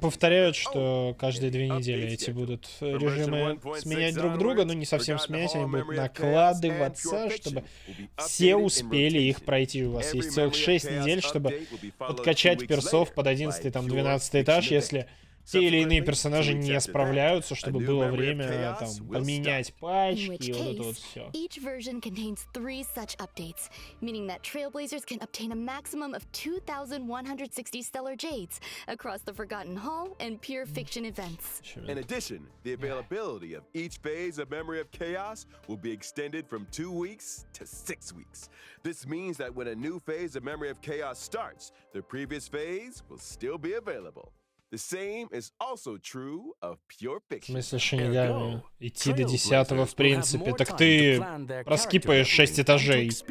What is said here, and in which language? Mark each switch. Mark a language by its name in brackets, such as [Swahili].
[Russian] повторяют, что каждые 2 недели эти будут режимы сменять друг друга, но не совсем сменять, они будут накладываться, чтобы все успели их пройти. У вас есть целых 6 недель, чтобы подкачать персов под 11 там 12 этаж, если те или иные персонажи не справляются, чтобы было время там поменять пачки и вот это вот все. [English] each version contains 3 such updates, meaning that Trailblazers can obtain a maximum of 2,160 stellar jades across the Forgotten Hall and Pure Fiction events. In addition, the availability of each phase of Memory of Chaos will be extended from 2 weeks to 6 weeks. This means that when a new phase of Memory of Chaos starts, the previous phase will still be available. The same is also true of Pure [Russian] В [English] Fiction. [Russian] смысле, Шинигами? Идти до 10-го, в принципе. Так ты проскипаешь 6 этажей.